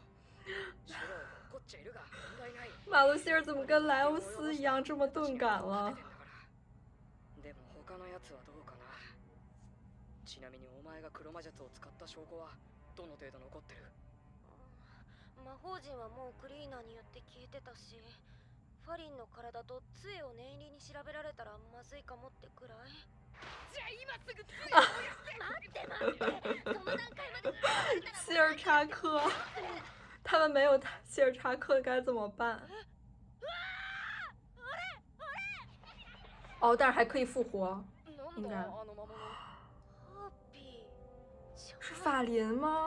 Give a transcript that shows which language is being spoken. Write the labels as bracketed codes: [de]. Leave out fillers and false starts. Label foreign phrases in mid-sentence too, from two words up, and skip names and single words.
[ja] シュロー怒っちゃいるが問題ない。 [zh] 马路希尔怎么跟莱欧斯一样这么钝感了？ [ja] でも他のやつはどうかな。ちなみにお前が黒魔術を使った証拠はどの程度残ってる？魔法陣はもうクリーナーによって消えてたし、ファリンの体と杖を念入りに調べられたらまずいかもってくらい。じゃあ今すぐ杖を燃やせ。待ってその段階まで。 [zh] 希尔查克，他们没有希尔查克该怎么办？哦，但是还可以复活，应该。是法林吗？